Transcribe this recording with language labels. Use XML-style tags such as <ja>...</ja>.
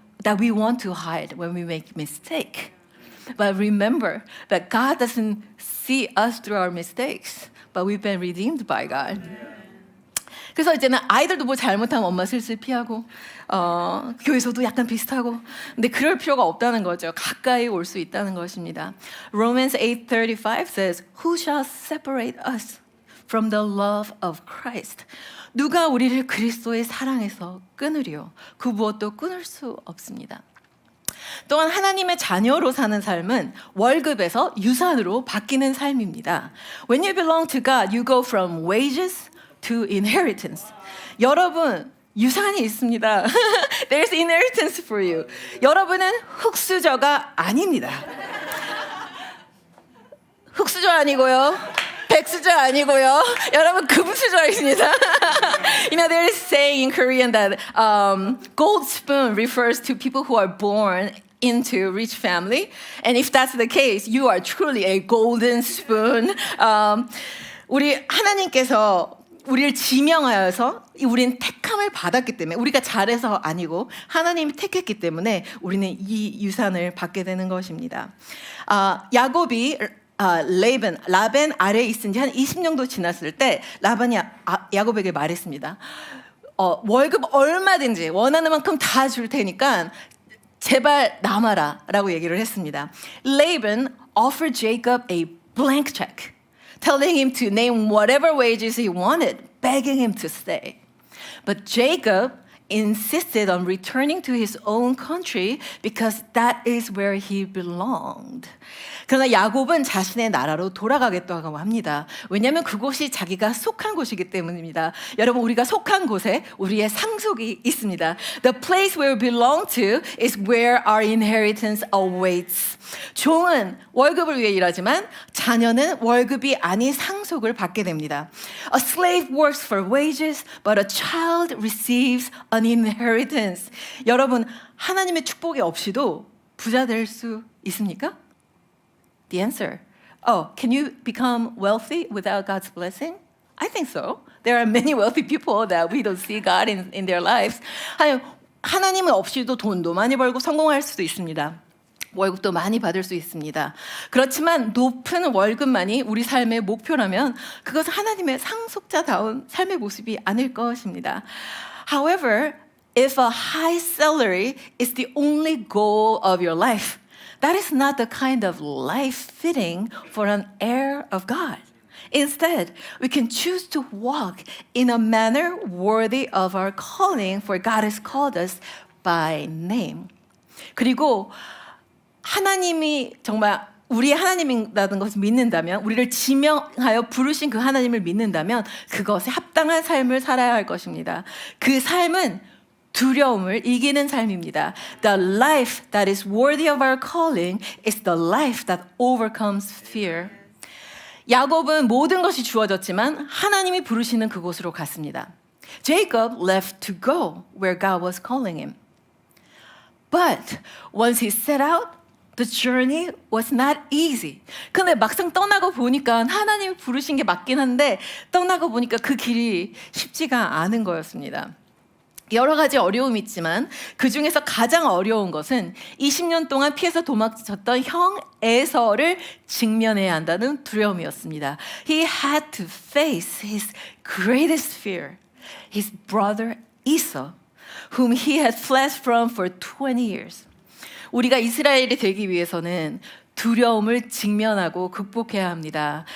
<en>that we want to hide when we make mistake. But remember that God doesn't see us through our mistakes, but we've been redeemed by God.</en> <ko>그래서 이제는 아이들도 뭐 잘못하면 엄마 슬슬 피하고 교회에서도 약간 비슷하고 근데 그럴 필요가 없다는 거죠. 가까이 올 수 있다는 것입니다.</ko> <en>Romans 8:35 says, Who shall separate us from the love of Christ?</en> <ko>누가 우리를 그리스도의 사랑에서 끊으리요? 그 무엇도 끊을 수 없습니다. 또한 하나님의 자녀로 사는 삶은 월급에서 유산으로 바뀌는 삶입니다.</ko> <en>When you belong to God, you go from wages to inheritance.</en> <ko>여러분, 유산이 있습니다.</ko> <en>There's inheritance for you.</en> <ko>여러분은 흙수저가 아닙니다. 흙수저 아니고요. 백수저 아니고요. 여러분 금수저입니다.</ko> <en>You know, there is saying in Korean that gold spoon refers to people who are born into rich family. And if that's the case, you are truly a golden spoon.</en> <ko>우리 하나님께서 우리를 지명하여서 우리는 택함을 받았기 때문에 우리가 잘해서 아니고 하나님이 택했기 때문에 우리는 이 유산을 받게 되는 것입니다. 야곱이 라벤 아래에 있은 지 한 20년 정도 지났을 때 라반이 야곱에게 말했습니다. 월급 얼마든지 원하는 만큼 다 줄 테니까 제발 남아라 라고 얘기를 했습니다.</ko> <en>Laban offered Jacob a blank check, telling him to name whatever wages he wanted, begging him to stay. But Jacob insisted on returning to his own country because that is where he belonged.</en> <ko>그러나 야곱은 자신의 나라로 돌아가겠다고 합니다. 왜냐하면 그곳이 자기가 속한 곳이기 때문입니다. 여러분, 우리가 속한 곳에 우리의 상속이 있습니다.</ko> <en>The place where we belong to is where our inheritance awaits.</en> <ko>종은 월급을 위해 일하지만 자녀는 월급이 아닌 상속을 받게 됩니다.</ko> <en>A slave works for wages, but a child receives an inheritance.</en> <ko>여러분, 하나님의 축복이 없이도 부자 될 수 있습니까?</ko> <en>The answer. Can you become wealthy without God's blessing? I think so. There are many wealthy people that we don't see God in their lives.</en> <ko>하나님은 없이도 돈도 많이 벌고 성공할 수도 있습니다. 월급도 많이 받을 수 있습니다. 그렇지만 높은 월급만이 우리 삶의 목표라면 그것은 하나님의 상속자다운 삶의 모습이 아닐 것입니다.</ko> <en>However, if a high salary is the only goal of your life, that is not the kind of life fitting for an heir of God. Instead, we can choose to walk in a manner worthy of our calling, for God has called us by name.</en> <ko>그리고 하나님이 정말 우리의 하나님이라는 것을 믿는다면, 우리를 지명하여 부르신 그 하나님을 믿는다면 그것에 합당한 삶을 살아야 할 것입니다. 그 삶은 두려움을 이기는 삶입니다.</ko> <en>The life that is worthy of our calling is the life that overcomes fear.</en> <ko>야곱은 모든 것이 주어졌지만 하나님이 부르시는 그곳으로 갔습니다.</ko> <en>Jacob left to go where God was calling him. But once he set out, the journey was not easy.</en> <ko>근데 막상 떠나고 보니까 하나님이 부르신 게 맞긴 한데 떠나고 보니까 그 길이 쉽지가 않은 거였습니다. 여러 가지 어려움이 있지만 그 중에서 가장 어려운 것은 20년 동안 피해서 도망쳤던 형 에서를 직면해야 한다는 두려움이었습니다.</ko> <en>He had to face his greatest fear, his brother Esau, whom he had fled from for 20 years.</en> <ko>우리가 이스라엘이 되기 위해서는 두려움을 직면하고 극복해야 합니다.</ko>